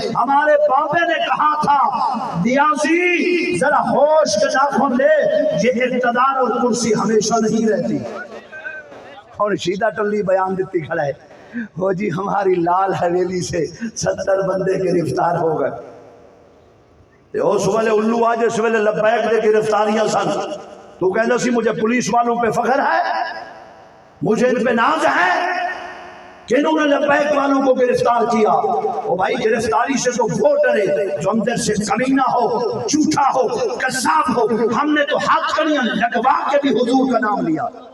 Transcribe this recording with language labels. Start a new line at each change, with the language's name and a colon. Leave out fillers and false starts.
Urdu: ہمارے بابے نے کہا تھا نیازی ذرا ہوش کے ناخن لے، یہ اقتدار اور کرسی ہمیشہ نہیں رہتی. اور شیدہ ٹلی بیان دیتی کھڑا ہے، وہ جی ہماری لال حویلی سے 70 بندے گرفتار ہو گئے.
Punjabi: اس ویلے الو آج اس ویلے لبیک دے گرفتاریاں سن.
Urdu: تو کہنا سی مجھے پولیس والوں پہ فخر ہے، مجھے ان پہ ناز ہے کہ انہوں نے لبیک والوں کو گرفتار کیا. او بھائی گرفتاری سے تو وہ ڈرے جو اندر سے کمینہ ہو، جھوٹا ہو، قذاب ہو. ہم نے تو ہاتھ کڑیاں لگوا کے بھی حضور کا نام لیا.